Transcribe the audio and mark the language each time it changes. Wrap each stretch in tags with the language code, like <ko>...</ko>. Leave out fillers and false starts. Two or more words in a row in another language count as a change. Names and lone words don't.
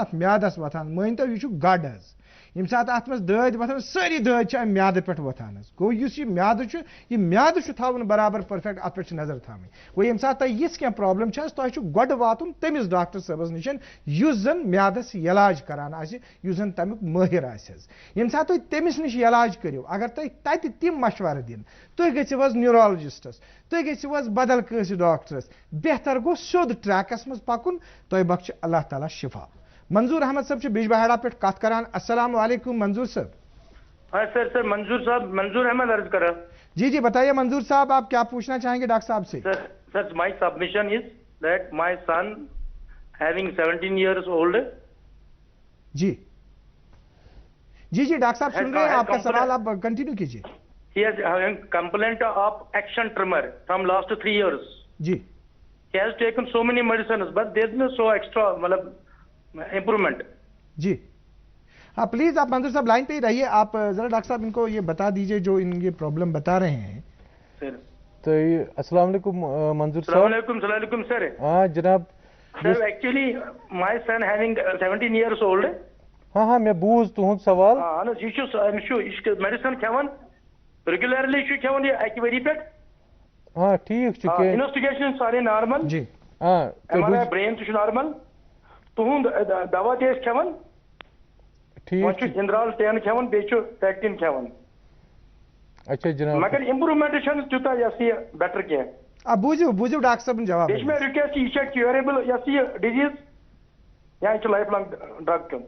<ks>اَتھ میادس وۄتھان مٲنۍتو یہِ چھُ گڈ حظ ییٚمہِ ساتہٕ اَتھ منٛز دٲدۍ وۄتھان سٲری دٲدۍ چھِ اَمہِ میادٕ پٮ۪ٹھ وۄتھان حظ گوٚو یُس یہِ میادٕ چھُ تھاوُن برابر پٔرفیکٹ اَتھ پٮ۪ٹھ چھِ نظر تھاوٕنۍ گوٚو ییٚمہِ ساتہٕ تۄہہِ یِژھ کینٛہہ پرٛابلِم چھِ حظ تۄہہِ چھُ گۄڈٕ واتُن تٔمِس ڈاکٹر صٲبس نِش یُس زن میادس علاج کران آسہِ یُس زن تمیُک مٲہِر آسہِ حظ ییٚمہِ ساتہٕ تُہۍ تٔمِس نِش علاج کٔرِو اگر تۄہہِ تتہِ تِم مشورٕ دِنۍ تُہۍ گٔژھِو حظ نیوٗرالجسٹس تُہۍ گٔژھِو حظ بدل کٲنٛسہِ ڈاکٹرس بہتر گوٚو سیوٚد ٹریکس منٛز پکُن تۄہہِ بخشہِ اللہ تعالیٰ شفا. منظور احمد صٲب چھِ بجبہاڑا پٮ۪ٹھ کتھ کران.</ks> <ar>السلام علیکم منظور صاحب.</ar> <ur>ہاں سر منظور صاحب منظور احمد عرض کر رہا. جی بتائیے منظور صاحب آپ کیا پوچھنا چاہیں گے ڈاکٹر صاحب سے.</ur> <en>sir my submission is that my son having 17 years old.</en> <ur>جی ڈاکٹر صاحب سن رہے ہیں آپ کا سوال آپ کنٹینیو کیجیے.</ur> <en>He has having complaint of action tremor from last 3 years.</en> <ur>جی.</ur> <en>He has taken so many medicines but there is no so extra مطلب improvement.</en> <ur>جی ہاں پلیز آپ منظور صاحب لائن پہ ہی رہیے آپ ذرا ڈاکٹر صاحب ان کو یہ بتا دیجیے جو ان یہ پرابلم بتا رہے ہیں.</ur> <ar>تو السلام علیکم منظور صاحب. السلام علیکم سر.</ar> <ur>ہاں جناب.</ur> <en>sir actually my son having 17 years old.</en> <ks>ہاں میں بوز تہنٛد سوال. یہ میڈیسن کھیوان ریگولرلی کھیوان یہ اکہ ؤری پہ.</ks> <ur>ہاں ٹھیک انویسٹیگیشن سارے نارمل. جی ہاں</ur> <ks>MRI برین تہ نارمل تہند دوا تہ کھیوان ٹھیک جنرال 10 کھیوان بیٚیہِ پیکٹین کھیوان.</ks> <ur>اچھا جناب</ur> <ks>مگر امپرومنٹ چھنہٕ تیوٗتاہ یہ بیٹر کینٛہہ. آپ بوٗزِو ڈاکٹر صٲبن جواب. بیٚیہِ چھُ مےٚ رِکویسٹ یہ چھا کیوریبل یہ ڈِزیٖز یا یہ</ks> <en>life long drug</en> <ks>کیون.</ks>